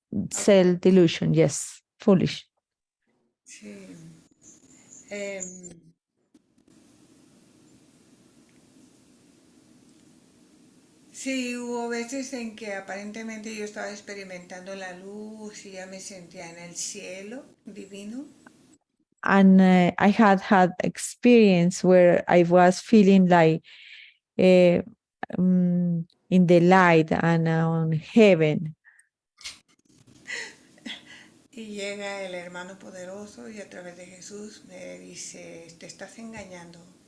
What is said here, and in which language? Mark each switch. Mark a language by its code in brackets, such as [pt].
[en] self delusion, yes, foolish. [es] Sí. Em, sí, hubo veces en que aparentemente yo estaba experimentando la luz y ya me sentía en el cielo divino. [en] And I had experience where I was feeling like in the light and on heaven. [es] Y llega el hermano poderoso y a través de Jesús me dice, te estás engañando.